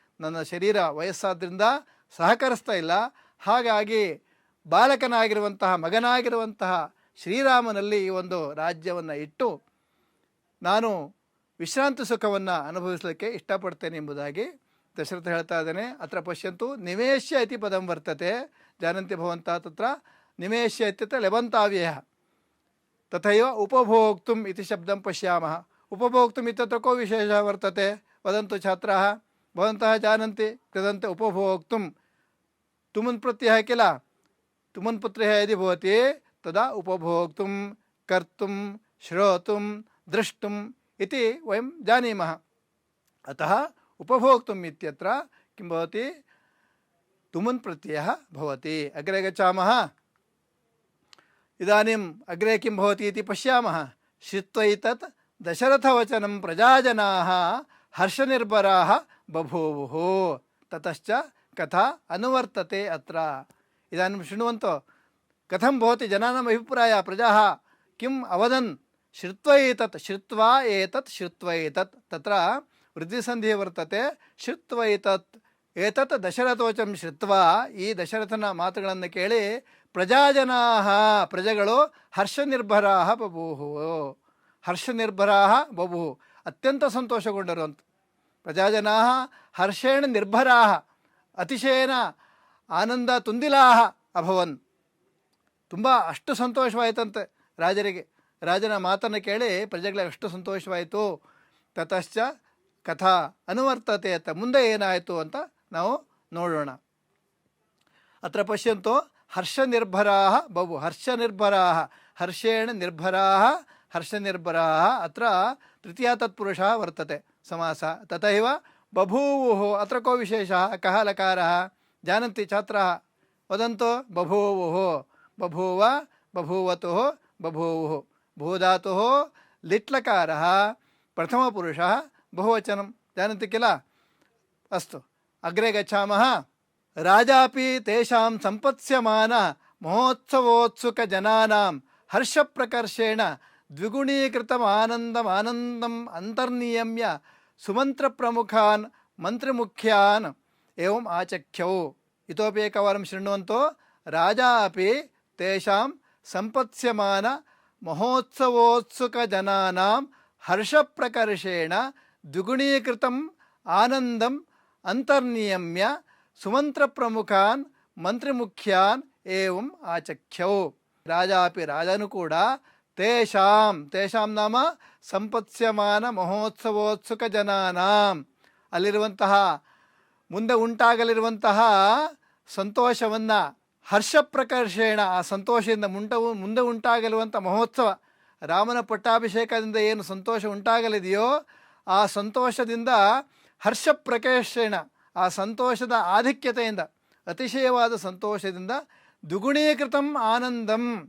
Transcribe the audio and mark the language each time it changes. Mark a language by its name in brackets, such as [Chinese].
[Kannada] ನನ್ನ ಶರೀರ ವಯಸ್ಸಾದ್ರಿಂದ ಸಹಕರಿಸ್ತಾ ಇಲ್ಲ. ಹಾಗಾಗಿ ಬಾಲಕನಾಗಿರುವಂತಹ ಮಗನಾಗಿರುವಂತಹ ಶ್ರೀರಾಮನಲ್ಲಿ ಈ ಒಂದು ರಾಜ್ಯವನ್ನು ಇಟ್ಟು ನಾನು ವಿಶ್ರಾಂತಿ ಸುಖವನ್ನು ಅನುಭವಿಸಲಿಕ್ಕೆ ಇಷ್ಟಪಡ್ತೇನೆ ಎಂಬುದಾಗಿ ದಶರಥ ಹೇಳ್ತಾ ಇದ್ದಾನೆ. [Sanskrit] ಅತ್ರ ಪಶ್ಯಂತು ನಿವೇಶ್ಯ ಇತಿ ಪದಂ ವರ್ತತೆ ಜಾನಂತಿ ಭವಂತಃ ತತ್ರ ನಿವೇಶ್ಯ ಇತ್ಯತ್ರ ಲೆಬಂತಾವ್ಯಯಃ ತಥೈವ ಉಪಭೋಕ್ತುಂ ಇತಿ ಶಬ್ದಂ ಪಶ್ಯಾಮಃ. ಉಪಭೋಕ್ತುಂ ಇತ್ಯತ್ರ ಕೋ ವಿಶೇಷಃ ವರ್ತತೆ ವದಂತು ಛಾತ್ರಾಃ ಭವಂತಃ जानन्ति कृदन्ते उपभोक्तुं तुमुन् प्रत्ययः किल तुमुन् प्रत्ययः यदि भवति तदा उपभोक्तुं कर्तुं श्रोतुं द्रष्टुम् इति वयं जानीमः. अतः उपभोक्तुम् इत्यत्र किं भवति तुमुन् प्रत्ययः भवति. अग्रे गच्छामः. इदानीम् अग्रे किं भवति इति पश्यामः. श्रुत्वैतत् दशरथवचनं प्रजाजनाः हर्षनिर्भराः बभूवुः ततश्च कथा अनुवर्तते अत्र. इदानीं शृण्वन्तु कथं भवति जनानाम् अभिप्रायः. प्रजाः किम् अवदन् श्रुत्वा एतत् तत्र वृद्धिसन्धिः वर्तते. श्रुत्वा एतत् ಏತತ್ ದಶರಥೋಚಂ ಶ್ರುತ್ವಾ, [Kannada] ಈ ದಶರಥನ ಮಾತುಗಳನ್ನು ಕೇಳಿ ಪ್ರಜಾಜನಾಃ, ಪ್ರಜೆಗಳು [Sanskrit] ಹರ್ಷನಿರ್ಭರಾಃ ಬಭೂವು, ಹರ್ಷನಿರ್ಭರಾಃ ಬಭೂವು, [Kannada] ಅತ್ಯಂತ ಸಂತೋಷಗೊಂಡರು ಅಂತ. [Sanskrit] ಪ್ರಜಾಜನಾಃ ಹರ್ಷೇಣ ನಿರ್ಭರಾಃ, ಅತಿಶಯನ ಆನಂದ ತುಂದಿಲಾಃ ಅಭವನ್, [Kannada] ತುಂಬ ಅಷ್ಟು ಸಂತೋಷವಾಯಿತಂತೆ ರಾಜರಿಗೆ. ರಾಜನ ಮಾತನ್ನು ಕೇಳಿ ಪ್ರಜೆಗಳಿಗೆ ಅಷ್ಟು ಸಂತೋಷವಾಯಿತು. [Sanskrit] ತತಶ್ಚ ಕಥಾ ಅನುವರ್ತತೆ [Kannada] ಅಂತ, ಮುಂದೆ ಏನಾಯಿತು ಅಂತ ನಾವು ನೋಡೋಣ. [Sanskrit] ಅತ್ರ ಪಶ್ಯಂತು ಹರ್ಷನಿರ್ಭರಾಃ ಬಭು, ಹರ್ಷನಿರ್ಭರಾಃ, ಹರ್ಷೇಣ ನಿರ್ಭರಾಃ ಹರ್ಷನಿರ್ಭರಾಃ, ಅತ್ರ ತೃತೀಯ ತತ್ಪುರುಷಃ ವರ್ತತೆ ಸಮಾಸ. ತಥೈವ ಬಭೂವುಃ, ಅತ್ರ ಕೋ ವಿಶೇಷಃ, ಕಃ ಲಕಾರಃ जानन्ति छात्राः, वदन्तु बभूवुः, बभूव, बभूवतुः, बभूवुः, भूधातुः लिट्लकारः प्रथमपुरुषः बहुवचनं जानन्ति किल. अस्तु अग्रे गच्छामः. राजापि तेषां सम्पत्स्यमान महोत्सवोत्सुकजनानां हर्षप्रकर्षेण द्विगुणीकृतम् आनन्दम् अन्तर्नियम्य सुमन्त्रप्रमुखान् मन्त्रिमुख्यान् एवम् आचख्यौ. इतोपि एकवारं शृण्वन्तु. राजा अपि तेषां सम्पत्स्यमान महोत्सवोत्सुकजनानां हर्षप्रकर्षेण द्विगुणीकृतम् आनन्दम् अन्तर्नियम्य सुमन्त्रप्रमुखान् मन्त्रिमुख्यान् एवम् आचख्यौ. राजा अपि, [Kannada] राजनु ಕೂಡ [Sanskrit] ತೇಷಾಂ ನಾಮ ಸಂಪತ್ಸ್ಯಮಾನ ಮಹೋತ್ಸವೋತ್ಸುಕಜನಾನಾಂ, ಅಲ್ಲಿರುವಂತಹ [Kannada] ಮುಂದೆ ಉಂಟಾಗಲಿರುವಂತಹ ಸಂತೋಷವನ್ನು ಹರ್ಷಪ್ರಕರ್ಷೇಣ, ಆ ಸಂತೋಷದಿಂದ ಮುಂದೆ ಉಂಟಾಗಲಿರುವಂಥ ಮಹೋತ್ಸವ, ರಾಮನ ಪಟ್ಟಾಭಿಷೇಕದಿಂದ ಏನು ಸಂತೋಷ ಉಂಟಾಗಲಿದೆಯೋ ಆ ಸಂತೋಷದಿಂದ ಹರ್ಷಪ್ರಕರ್ಷೇಣ, ಆ ಸಂತೋಷದ ಆಧಿಕ್ಯತೆಯಿಂದ, ಅತಿಶಯವಾದ ಸಂತೋಷದಿಂದ [Sanskrit] ದ್ವಿಗುಣೀಕೃತಂ ಆನಂದಂ,